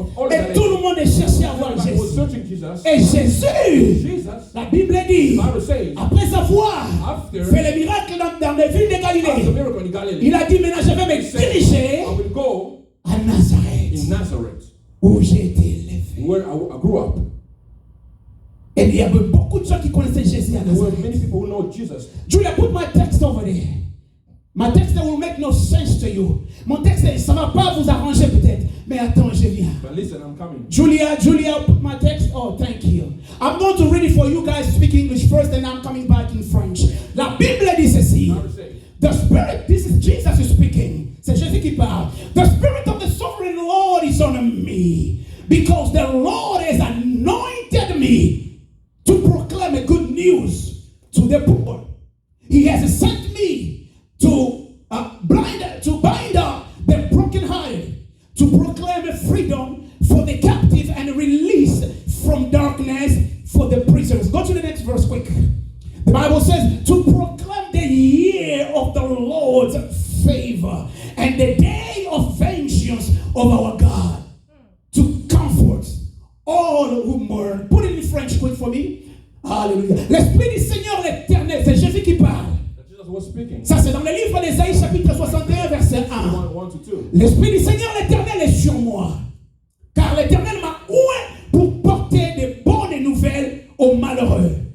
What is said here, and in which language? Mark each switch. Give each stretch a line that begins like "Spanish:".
French: Et tout le monde cherchait à voir Jésus. Et Jésus, la Bible dit, après avoir fait les miracles dans les villes de Galilée, il a dit maintenant je vais me diriger à Nazareth, où j'ai été élevé.
English: Where I grew up.
French: Et il y avait beaucoup de gens qui connaissaient Jésus à Nazareth.
English: Julia, put my text over there. My text will make no sense to you.
French: Mon texte, ça ne va pas vous arranger peut-être. Mais attends, je viens.
English: But listen, I'm coming. Julia, put my text. Oh, thank you. I'm going to read it for you guys. Speak English first, and I'm coming back in French.
French: La Bible dit ceci.
English: The Spirit, this is Jesus speaking.
French: C'est Jésus qui parle.
English: The Spirit of the Sovereign Lord is on me, because the Lord has anointed me to proclaim good news to the poor. He has sent me to bind up the brokenhearted, to proclaim freedom for the captive and release from darkness for the prisoners. Go to the next verse quick. The Bible says to proclaim the year of the Lord's favor and the day of vengeance of our God, to comfort all who mourn. Put it in French quick for me. Hallelujah.
French: L'Esprit du Seigneur l'Éternel, c'est Jésus qui parle. Ça c'est dans le livre d'Ésaïe chapitre 61 verset 1. L'Esprit du Seigneur l'Éternel est sur moi, car l'Éternel m'a oint pour porter de bonnes nouvelles aux malheureux.